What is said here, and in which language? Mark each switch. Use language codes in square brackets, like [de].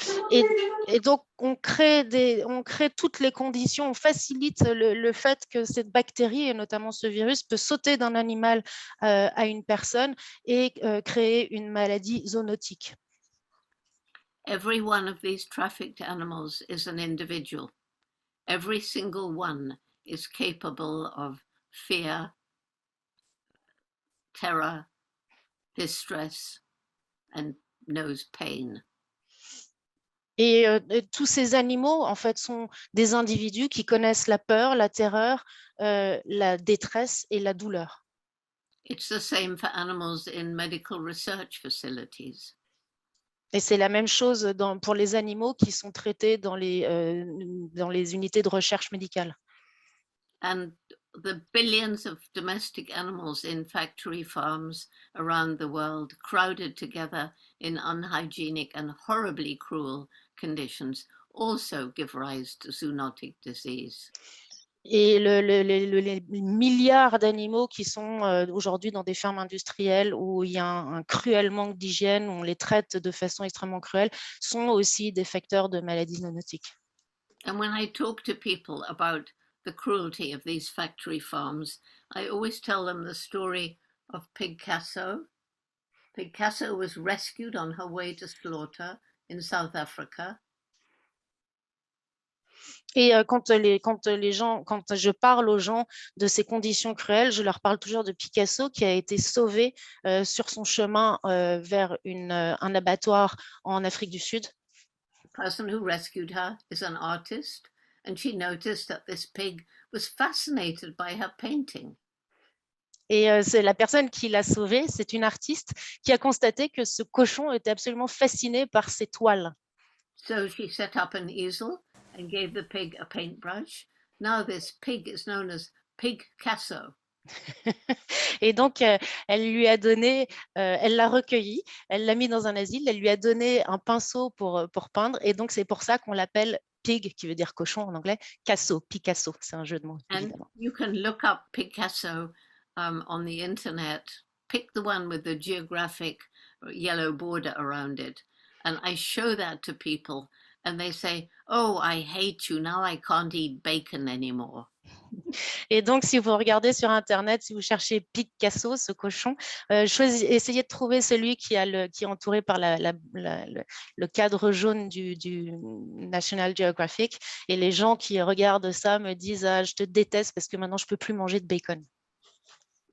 [fr] Et donc, on crée toutes les conditions, on facilite le fait que cette bactérie, et notamment ce virus, peut sauter d'un animal à une personne et créer une maladie zoonotique. [en] Every one of these trafficked animals is an individual. Every single one is capable of fear, terror, distress, and knows pain. [fr] Et tous ces animaux, en fait, sont des individus qui connaissent la peur, la terreur, la détresse et la douleur. [en] It's the same for animals in medical research facilities. [fr] Et c'est la même chose pour les animaux qui sont traités dans les unités de recherche médicale. [en] And the billions of domestic animals in factory farms around the world crowded together in unhygienic and horribly cruel conditions also give rise to zoonotic disease. [fr] Et les milliards d'animaux qui sont aujourd'hui dans des fermes industrielles où il y a un cruel manque d'hygiène, où on les traite de façon extrêmement cruelle, sont aussi des facteurs de maladies zoonotiques. [en] And when I talk to people about the cruelty of these factory farms, I always tell them the story of Picasso. Picasso was rescued on her way to slaughter in South Africa. [fr] Et quand je parle aux gens de ces conditions cruelles, je leur parle toujours de Picasso qui a été sauvé sur son chemin vers un abattoir en Afrique du Sud. [en] The person who rescued her is an artist and she noticed that this pig was fascinated by her painting. [fr] Et c'est la personne qui l'a sauvé, c'est une artiste qui a constaté que ce cochon était absolument fasciné par ses toiles. [en] So she set up an easel and gave the pig a paintbrush. Now this pig is known as Pigcasso. [fr] Et donc, elle lui a donné, elle l'a recueilli, elle l'a mis dans un asile, elle lui a donné un pinceau pour peindre. Et donc, c'est pour ça qu'on l'appelle pig, qui veut dire cochon en anglais, Picasso, c'est un jeu de mots, [en] And [fr] évidemment. [en] you can look up Picasso on the internet. Pick the one with the geographic yellow border around it. And I show that to people and they say, oh, I hate you. Now I can't eat bacon anymore. [fr] Et donc, si vous regardez sur Internet, si vous cherchez Picasso, ce cochon, essayez de trouver celui qui est entouré par le cadre jaune du National Geographic. Et les gens qui regardent ça me disent « Ah, je te déteste parce que maintenant, je ne peux plus manger de bacon. »